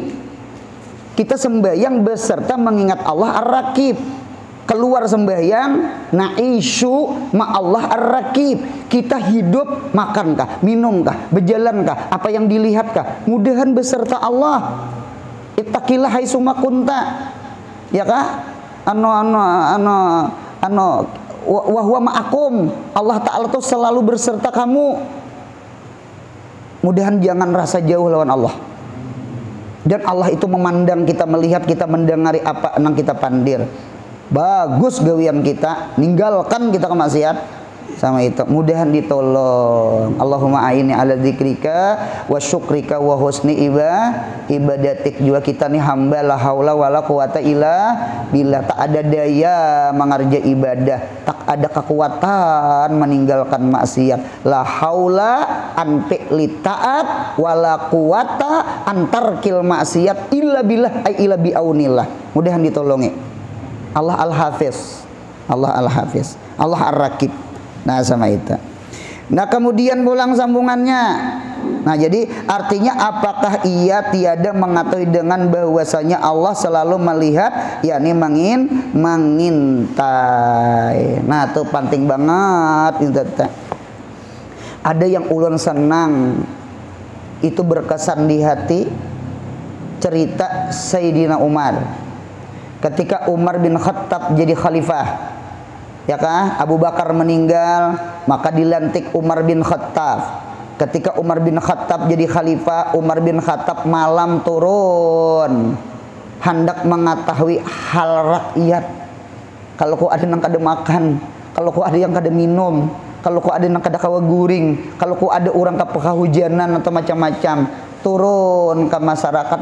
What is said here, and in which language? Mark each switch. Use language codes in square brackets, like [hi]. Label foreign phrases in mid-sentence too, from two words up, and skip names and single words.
[bjn] Kita sembahyang beserta mengingat Allah ar-raqib. Keluar sembahyang [ar] نعيش مع الله الرقيب. [bjn] Kita hidup, makankah, minumkah, berjalankah, apa yang dilihatkah, mudahan beserta Allah. [ar] اتق الله حيثما كنت. [bjn] Ya kah? [ar] وهو معكم. [bjn] Allah Ta'ala tuh selalu berserta kamu. Mudahan jangan rasa jauh lawan Allah. Dan Allah itu memandang kita, melihat kita, mendengari apa yang kita pandir. Bagus gawian kita, ninggalkan kita kemaksiat. sama itu mudahan ditolong. [ar] اللهم أعني على ذكرك وشكرك وحسن عبادتك. [bjn] Juga kita nih hamba [ar] لا حول ولا قوة إلا بالله, [bjn] tak ada daya mengerja ibadah, tak ada kekuatan meninggalkan maksiat. [ar] لا حول عن فعل الطاعة ولا قوة عن ترك المعصية إلا بالله أي إلا بعون الله. [bjn] Mudahan ditolongi. Allah Al-Hafiz, Allah Al-Hafiz, Allah Ar-Raqib. Nah sama itu. Nah kemudian pulang sambungannya. Nah jadi artinya apakah ia tiada mengetahui dengan bahwasanya Allah selalu melihat, yakni mengintai. Nah itu penting banget. Ada yang ulun senang, itu berkesan di hati, cerita Sayyidina Umar. Ketika Umar bin Khattab jadi khalifah, ya kan, Abu Bakar meninggal, maka dilantik Umar bin Khattab. Ketika Umar bin Khattab jadi khalifah, Umar bin Khattab malam turun hendak mengetahui hal rakyat. Kalau kau ada yang kada makan, kalau kau ada yang kada minum, kalau kau ada yang kada kawa guring, kalau kau ada orang kehujanan atau macam-macam, turun ke masyarakat.